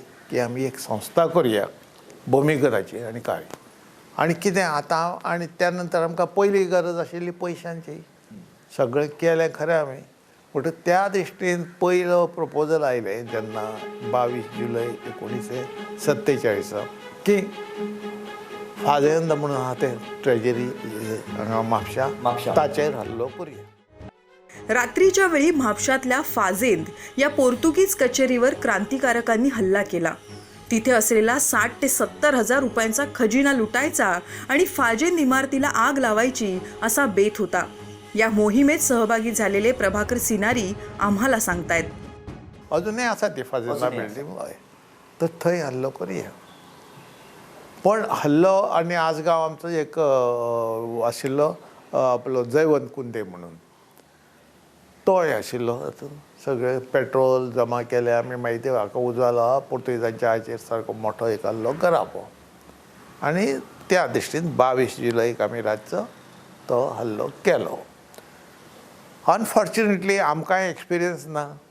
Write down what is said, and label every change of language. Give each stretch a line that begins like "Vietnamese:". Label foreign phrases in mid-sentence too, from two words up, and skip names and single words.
Konkani: की आमी एक संस्था करुया भुमिगताची आनी काय आनी कितें आतां आनी त्या नंतर आमकां पयली गरज आशिल्ली पयशांची सगळें केलें खरें आमी म्हणटकीर त्या दृश्टीन पयलो प्रपोजल आयलें जेन्ना 22 जुलय 1947 की फाजेंद म्हणून आहा तें ट्रेजरी हांगा म्हापशा ताचेर हल्लो करुया
Marathi: रात्रीच्या वेळी म्हापशातल्या फाजेंद या पोर्तुगीज कचेरीवर क्रांतिकारकांनी हल्ला केला तिथे असलेला 60 ते 70 हजार रुपयांचा खजिना लुटायचा आणि फाजेंद इमारतीला आग लावायची असा बेत होता या मोहिमेत सहभागी झालेले प्रभाकर सिनारी आम्हाला सांगतायत
Konkani: अजूनही आसा ती फाजेंदा बिल्डींग तर थंय हल्लो करुया पण हल्लो आनी आजगांव आमचो एक आशिल्लो आपलो जयवंत कुंदे म्हणून तोय आशिल्लो तातूंत सगळे पेट्रोल जमा केले आमी मागीर ते हाका उजवालो पुर्तुगेजांच्या हाचेर सारको मोठो एक हल्लो करापो आनी त्या दृश्टीन 22 जुलयक आमी रातचो तो हल्लो केलो अनफॉर्च्युनेटली आमकां एक्सपिरियन्स ना